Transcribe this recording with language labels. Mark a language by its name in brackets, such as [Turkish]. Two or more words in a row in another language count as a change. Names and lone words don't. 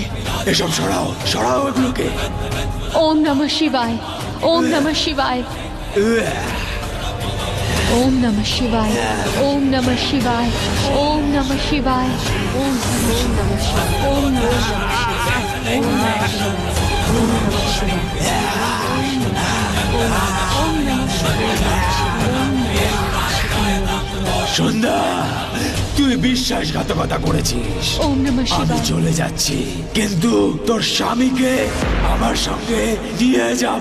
[Bangla] এসব সরাও, সরাও এগুলোকে। [Sanskrit] ওম নমঃ শিবায়। ওম নমঃ শিবায়। ওম নমঃ শিবায়। ওম নমঃ শিবায়। ওম নমঃ শিবায়। ওম নমঃ শিবায়। ওম নমঃ শিবায়। ওম নমঃ [Bangla] সন্ধ্যা, তুই বিশ্বাসঘাতকতা করেছিস। [Sanskrit] ওম নমঃ [Bangla] আমি [Sanskrit] শিবায়। [Bangla] চলে যাচ্ছি, কিন্তু তোর স্বামীকে আমার সঙ্গে নিয়ে যাব।